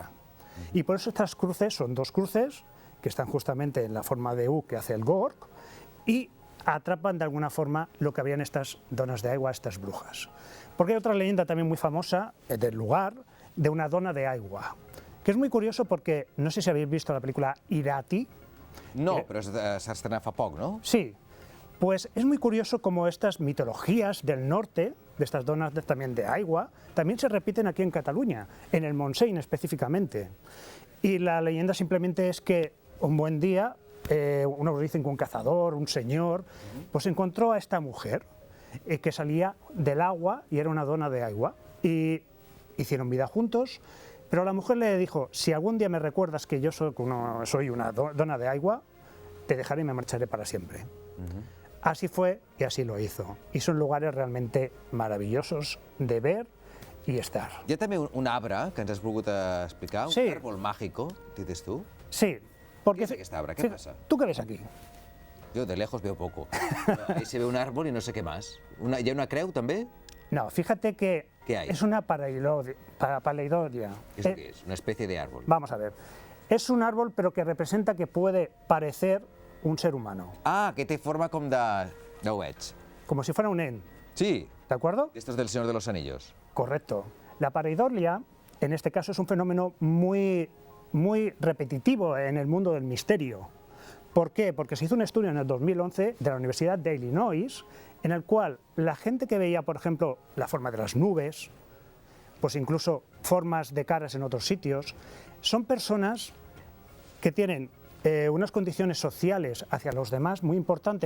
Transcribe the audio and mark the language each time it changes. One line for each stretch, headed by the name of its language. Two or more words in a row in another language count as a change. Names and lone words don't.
Spanish: Y por eso estas cruces son dos cruces que están justamente en la forma de U que hace el Gorg y atrapan de alguna forma lo que habían estas donas de agua, estas brujas. Porque hay otra leyenda también muy famosa del lugar, de una dona de agua, que es muy curioso porque, no sé si habéis visto la película Irati.
Catalan: No, però s'ha estrenat fa poc, no?
Spanish: Sí, pues es muy curioso como estas mitologías del norte, de estas donas también de agua, también se repiten aquí en Cataluña, en el Montseny específicamente. Y la leyenda simplemente es que un buen día, unos dicen que un cazador, un señor, pues encontró a esta mujer que salía del agua y era una dona de agua. Y hicieron vida juntos, pero la mujer le dijo, si algún día me recuerdas que yo soy una dona de agua, te dejaré y me marcharé para siempre. Así fue y así lo hizo. Y son lugares realmente maravillosos de ver y estar.
Catalan: Hi ha també un arbre que ens has volgut explicar,
Spanish: un árbol mágico, dices tú. Sí. Porque, ¿Qué es este arbre? ¿Qué pasa? ¿Tú qué ves aquí? Yo de lejos veo poco. Ahí se ve un árbol y no sé qué más.
Catalan: ¿Hi ha una creu també?
Spanish: No, fíjate que es una paleidolia. ¿Eso qué es? Una especie de árbol. Vamos a ver. Es un árbol pero que representa que puede parecer un ser humano.
Catalan: Ah, que té forma com de... No ho veig.
Spanish: Como si fuera un nen. Sí. ¿De acuerdo? Esto es del Señor de los Anillos. Correcto. La pareidolia, en este caso, es un fenómeno muy repetitivo en el mundo del misterio. ¿Por qué? Porque se hizo un estudio en el 2011 de la Universidad de Illinois, en el cual la gente que veía, por ejemplo, la forma de las nubes, pues incluso formas de caras en otros sitios, son personas que tienen unas condiciones sociales hacia los demás muy importantes.